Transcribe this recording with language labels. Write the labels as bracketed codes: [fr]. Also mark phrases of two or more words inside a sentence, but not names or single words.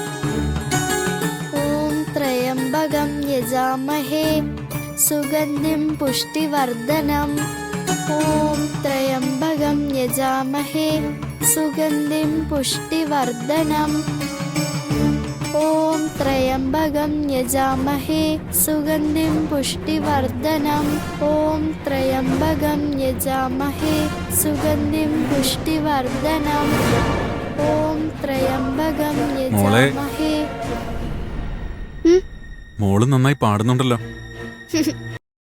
[sa] ഓം ത്രയംബകം യജാമഹേ സുഗന്ധിം പുഷ്ടിവർദ്ധനം. ഓം ത്രയംബകം യജാമഹേ സുഗന്ധിം പുഷ്ടിവർദ്ധനം. ॐ त्र्यम्बकं यजामहे सुगन्धिं पुष्टिवर्धनम् ॐ त्र्यम्बकं यजामहे सुगन्धिं पुष्टिवर्धनम् ॐ त्र्यम्बकं यजामहे [ml] മോള് നന്നായി പാടുന്നുണ്ടല്ലോ